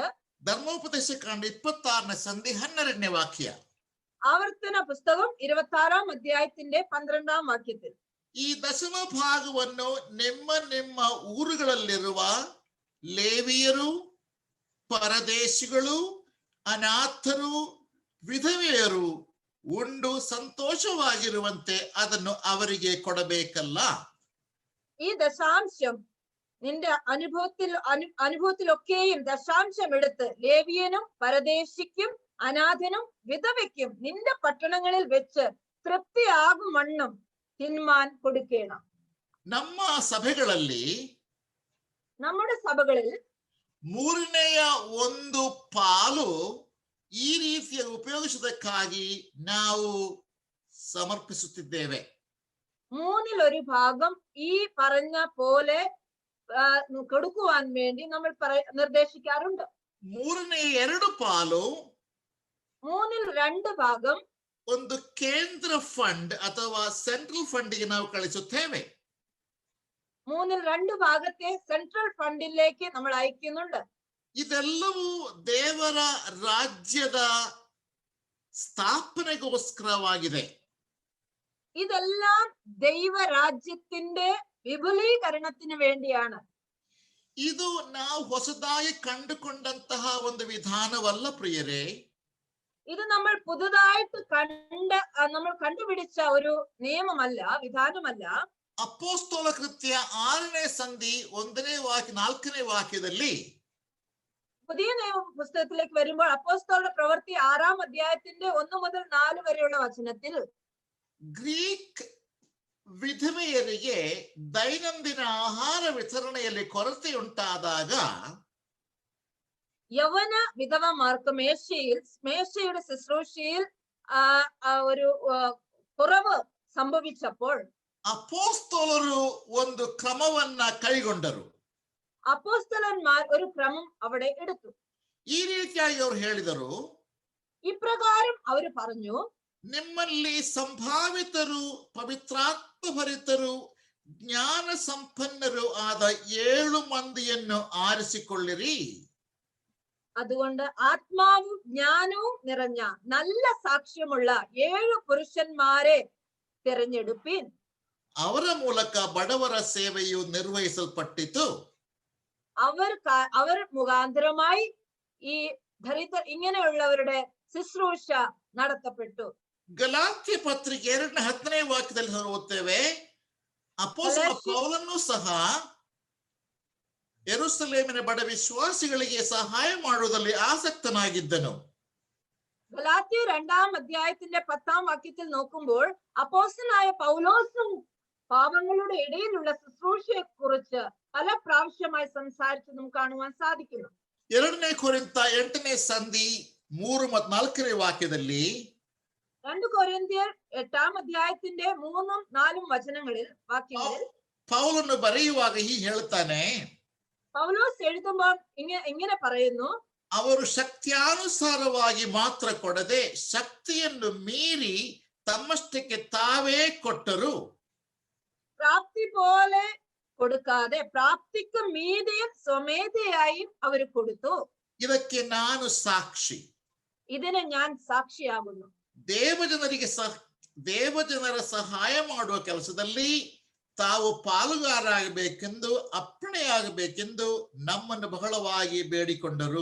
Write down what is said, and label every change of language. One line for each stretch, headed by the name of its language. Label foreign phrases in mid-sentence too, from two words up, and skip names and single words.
Kannada: ಧರ್ಮೋಪದೇಶ ಕಾಂಡ 26ನೇ ಸಂಧಿ 12ನೇ ವಾಕ್ಯ.
Malayalam: ആവർത്തന പുസ്തകം 26-ാം അധ്യായത്തിന്റെ 12-ാം വാക്യത്തിൽ
Kannada: ಈ ದಶಮ ಭಾಗವನ್ನು ನಿಮ್ಮ ನಿಮ್ಮ ಊರುಗಳಲ್ಲಿರುವ ಲೇವಿಯರು, ಪರದೇಶಿಗಳು, ಅನಾಥರು, ವಿಧವೆಯರು ಉಂಡು ಸಂತೋಷವಾಗಿರುವಂತೆ ಅದನ್ನು ಅವರಿಗೆ ಕೊಡಬೇಕಲ್ಲ.
Malayalam: ഈ ദശാംശം നിന്റെ അനുഭവത്തിലൊക്കെയും ദശാംശം എടുത്ത് ലേവിയനും പരദേശിക്കും അനാഥനും വിധവയ്ക്കും നിന്റെ പട്ടണങ്ങളിൽ വെച്ച് തൃപ്തിയാകും വണ്ണം തിന്മാൻ കൊടുക്കണം.
Kannada: ನಮ್ಮ ಸಭೆಗಳಲ್ಲಿ
Malayalam: നമ്മുടെ സഭകളിൽ
Kannada: 1/3 ಪಾಲು ಈ ರೀತಿಯ ಉಪಯೋಗಿಸುವುದಕ್ಕಾಗಿ ನಾವು ಸಮರ್ಪಿಸುತ್ತಿದ್ದೇವೆ.
Malayalam: 1/3 ഭാഗം ഈ പറഞ്ഞ പോലെ കൊടുക്കുവാൻ വേണ്ടി നമ്മൾ നിർദ്ദേശിക്കാറുണ്ട്.
Kannada: 2/3 പാಲು
Malayalam: 2/3 ഭാഗം
Kannada: ಒಂದು ಕೇಂದ್ರ ಫಂಡ್ ಅಥವಾ ಸೆಂಟ್ರಲ್ ಫಂಡ್ಗೆ ನಾವು ಕಳಿಸುತ್ತೇವೆ.
Malayalam: 2/3 ഭാഗത്തെ സെൻട്രൽ ഫണ്ടിലേക്ക് നമ്മൾ അയക്കുന്നുണ്ട്.
Kannada: ಇದೆಲ್ಲವೂ ದೇವರ ರಾಜ್ಯದ ಸ್ಥಾಪನೆಗೋಸ್ಕರವಾಗಿದೆ.
Malayalam: ഇതെല്ലാം ദൈവരാജ്യത്തിന്റെ വിപുലീകരണത്തിന് വേണ്ടിയാണ്.
Kannada: ಇದು ನಾವು ಹೊಸದಾಗಿ ಕಂಡುಕೊಂಡಂತಹ ಒಂದು ವಿಧಾನವಲ್ಲ ಪ್ರಿಯರೇ.
Malayalam: ഇത് നമ്മൾ പുതുതായിട്ട് നമ്മൾ കണ്ടുപിടിച്ച ഒരു നിയമമല്ല, വിധാനമല്ല.
Kannada: ಅಪೊಸ್ತಲ ಕೃತ್ಯ 6ನೇ ಸಂಧಿ 1ನೇ ವಾಕ್ಯ 4ನೇ ವಾಕ್ಯದಲ್ಲಿ,
Malayalam: പുതിയ നിയമ പുസ്തകത്തിലേക്ക് വരുമ്പോൾ അപ്പോസ്തലരുടെ പ്രവൃത്തി 6-ാം അധ്യായത്തിന്റെ 1 മുതൽ 4 വരെയുള്ള വചനത്തിൽ
Kannada: ಗ್ರೀಕ್ ವಿಧವೆಯರಿಗೆ ದೈನಂದಿನ ಆಹಾರ ವಿತರಣೆಯಲ್ಲಿ ಕೊರತೆ ಉಂಟಾದಾಗ
Malayalam: യവന വിധവമാർക്ക് മേശയുടെ ശുശ്രൂഷയിൽ ഒരു കുറവ് സംഭവിച്ചപ്പോൾ
Kannada: ಅಪೊಸ್ತಲರು ಒಂದು ಕ್ರಮವನ್ನ ಕೈಗೊಂಡರು.
Malayalam: അപ്പോസ്തലന്മാർ ഒരു ക്രമം അവിടെ എടുത്തു.
Kannada: ಈ ರೀತಿಯಾಗಿ ಅವರು ಹೇಳಿದರು,
Malayalam: ഇപ്രകാരം ಅವರು പറഞ്ഞു,
Kannada: ನಿಮ್ಮಲ್ಲಿ ಸಂಭಾವಿತರು, ಪವಿತ್ರಾತ್ಮಭರಿತರು, ಜ್ಞಾನ ಸಂಪನ್ನರು ಆದ 7 ಮಂದಿಯನ್ನು ಆರಿಸಿಕೊಳ್ಳಿರಿ.
Malayalam: അതുകൊണ്ട് ആത്മാവും ജ്ഞാനവും നിറഞ്ഞ നല്ല സാക്ഷ്യമുള്ള 7 പുരുഷന്മാരെ തിരഞ്ഞെടുപ്പിൻ.
Kannada: ಅವರ ಮೂಲಕ ಬಡವರ ಸೇವೆಯು ನಿರ್ವಹಿಸಲ್ಪಟ್ಟಿತು.
Malayalam: അവർ മുഖാന്തരമായി ഈ ഇങ്ങനെയുള്ളവരുടെ ശുശ്രൂഷ നടത്തപ്പെട്ടു.
Kannada: ಗಲಾತ್ಯ ಪತ್ರಿಕೆ 2ನೇ 10ನೇ ವಾಕ್ಯದಲ್ಲಿ ಓದುತ್ತೇವೆ, ಅಪೊಸ್ತಲ ಪೌಲನು ಸಹ ಯೆರೂಸಲೇಮಿನ ಬಡ ವಿಶ್ವಾಸಿಗಳಿಗೆ ಸಹಾಯ ಮಾಡುವುದರಲ್ಲಿ ಆಸಕ್ತನಾಗಿದ್ದನು.
Malayalam: ഗലാത്യർ 2-ാം അധ്യായത്തിന്റെ 10-ാം വാക്യത്തിൽ നോക്കുമ്പോൾ അപ്പോസ്തലനായ പൗലോസും പാപങ്ങളുടെ ഇടയിലുള്ള ശുശ്രൂഷയെ കുറിച്ച് പല പ്രാവശ്യമായി സംസാരിച്ചതും കാണുവാൻ സാധിക്കുന്നു.
Kannada: 2 ಕೊರಿಂಥ 8ನೇ ಸಂಧಿ 3 ಮತ್ತು 4ನೇ ವಾಕ್ಯದಲ್ಲಿ
Malayalam: 2 കൊരിന്ത്യർ 8-ാം അധ്യായത്തിന്റെ 3-ഉം 4-ഉം വാക്യങ്ങളിൽ
Kannada: ಪೌಲನು ಬರೆಯುವಾಗ ಹೀಗೆ ಹೇಳ್ತಾನೆ,
Malayalam: പൗലോസ് എഴുതുമ്പോൾ ഇങ്ങനെ പറയുന്നു,
Kannada: ಅವರು ಶಕ್ತಿಯಾನುಸಾರವಾಗಿ ಮಾತ್ರ ಕೊಡದೆ ಶಕ್ತಿಯನ್ನು ಮೀರಿ ತಮ್ಮಷ್ಟಕ್ಕೆ ತಾವೇ ಕೊಟ್ಟರು.
Malayalam: പ്രാപ്തി പോലെ കൊടുക്കാതെ പ്രാപ്തിക്ക് മീതെയും സ്വമേധയായും അവർ കൊടുത്തു.
Kannada: ಇದಕ್ಕೆ ನಾನು ಸಾಕ್ಷಿ.
Malayalam: ഇതിന് ഞാൻ സാക്ഷിയാകുന്നു.
Kannada: ದೇವಜನರ ಸಹಾಯ ಮಾಡುವ ಕೆಲಸದಲ್ಲಿ ತಾವು ಪಾಲುಗಾರರಾಗಬೇಕೆಂದು ಅಪ್ಪಣೆಯಾಗಬೇಕೆಂದು ನಮ್ಮನ್ನು ಬಹಳವಾಗಿ ಬೇಡಿಕೊಂಡರು.